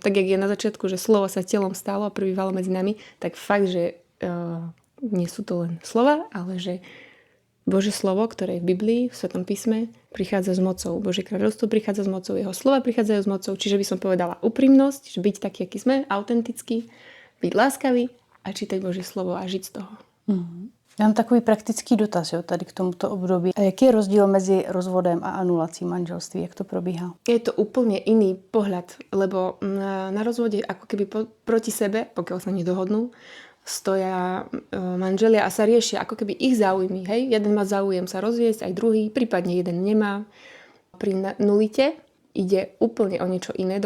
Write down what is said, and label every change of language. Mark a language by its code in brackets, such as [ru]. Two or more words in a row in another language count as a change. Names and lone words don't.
[sk] Tak jak je na začiatku, že slovo sa telom stalo a prebývalo medzi nami, tak fakt, že nie sú to len slova, ale že Božie slovo, ktoré je v Biblii, v Svetom písme, prichádza s mocou. Božie kráľovstvo prichádza s mocou, jeho slova prichádzajú s mocou. Čiže by som povedala úprimnosť, že byť taký, aký sme, autentický, byť láskavý a čítať Božie slovo a žiť z toho. [cs] Já mám takový praktický dotaz tady k tomuto období. A jaký je rozdíl mezi rozvodem a anulací manželství? Jak to probíhá? [sk] Je to úplne iný pohľad, lebo na rozvode ako keby proti sebe, pokiaľ sa nedohodnú, stoja manželia a sa riešia ako keby ich záujmy. Hej? Jeden má záujem sa rozviesť, aj druhý, prípadne jeden nemá. Pri nulite ide úplne o niečo iné.